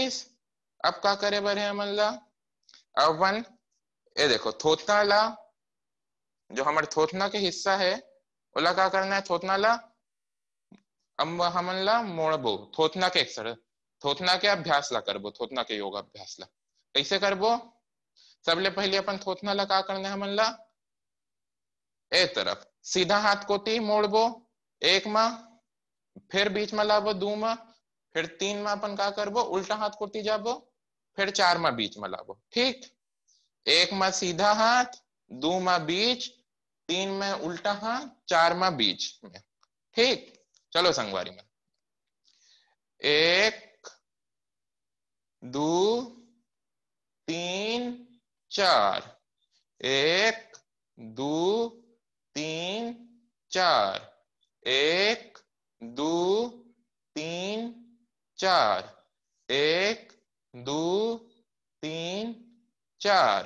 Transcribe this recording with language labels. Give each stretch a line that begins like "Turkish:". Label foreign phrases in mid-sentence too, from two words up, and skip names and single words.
Chhattisgarhi: अब का करे बर है हमन ला, अब अपन ये देखो थोथना ला, जो हमारे थोथना के हिस्सा है ओला का करना है, थोथना ला अब हमन ला मोड़बो, थोथना के एक्सरसाइज, थोथना के अभ्यास ला करबो, थोथना के योगा अभ्यास ला कैसे करबो। सबले पहले अपन थोथना ला का करना है हमन ला, ए तरफ सीधा हाथ कोती मोड़बो एक में, फिर बीच में लाबो 2 में, फिर 3 में अपन का करबो उल्टा हाथ कोती जाबो, फिर 4 में बीच में लाबो। ठीक, 1 में सीधा हाथ, 2 में बीच, 3 में उल्टा हाथ, 4 में बीच में। ठीक, चलो संगवारी में 1 2 3 4, 1 2 3 4, 1 2 3 4, 1 2 3 4।